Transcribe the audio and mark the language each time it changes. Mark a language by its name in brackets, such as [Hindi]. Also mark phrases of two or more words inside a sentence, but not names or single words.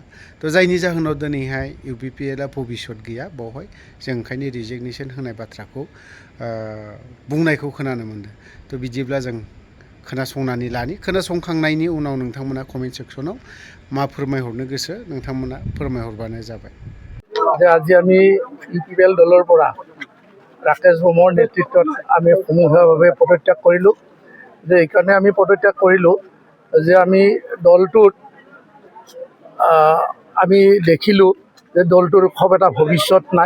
[Bodo] थ' जायनि जाहोनाव दिनैहाय UPPLआ भबिसत गैया बावहाय जों ओंखायनो रिजिगनेशन होनाय बाथ्राखौ बुंनायखौ खोनानो मोनदों। थ' बिदिब्ला जों खोनासंनानै लानि। खोनासंखांनायनि उनाव नोंथांमोना कमेन्ट सेक्सनाव मा फोरमायहरनो गोसो नोंथांमोना फोरमायहरबानो जाबाय। [Assamese] আজি আমি UPPL দলৰ পৰা ৰাকেশ ব্ৰহ্মৰ নেতৃত্বত আমি সমূহীয়াভাৱে পদত্যাগ কৰিলোঁ। যে এইকাৰণে আমি পদত্যাগ কৰিলোঁ যে আমি দলটোত আমি দেখিলোঁ যে দলটোৰ খুব এটা ভৱিষ্যত নাই।